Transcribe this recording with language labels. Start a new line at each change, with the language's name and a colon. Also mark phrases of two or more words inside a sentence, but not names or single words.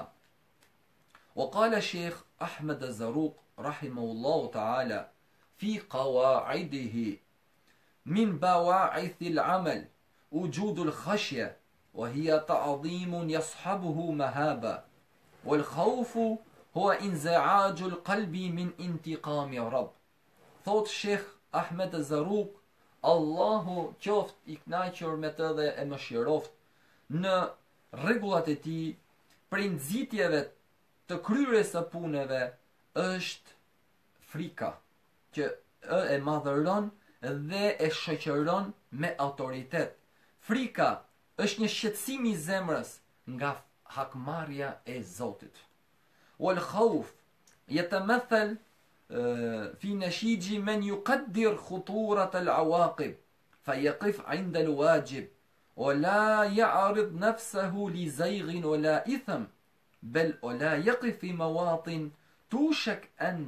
Arabic: وقال الشيخ أحمد الزروق رحمه الله تعالى في قواعده: من بواعث العمل وجود الخشية وهي تعظيم يصحبه مهابة والخوف هو انزعاج القلب من انتقام رب.
Albanian: Thot Shekh Ahmed Zarruq, Allahu qoft I knaqur me të dhe e mëshiroft, në rregullat e tij prej nxitjeve të kryerjes së punëve është frika, që e madhëron dhe e shoqëron me autoritet. Frika është një shqetësim I zemrës nga hakmarrja e Zotit.
Arabic: والخوف يتمثل في نشيج من يقدر خطورة العواقب فيقف عند الواجب ولا يعرض نفسه لزيغ ولا إثم بل ولا يقف في مواطن توشك أن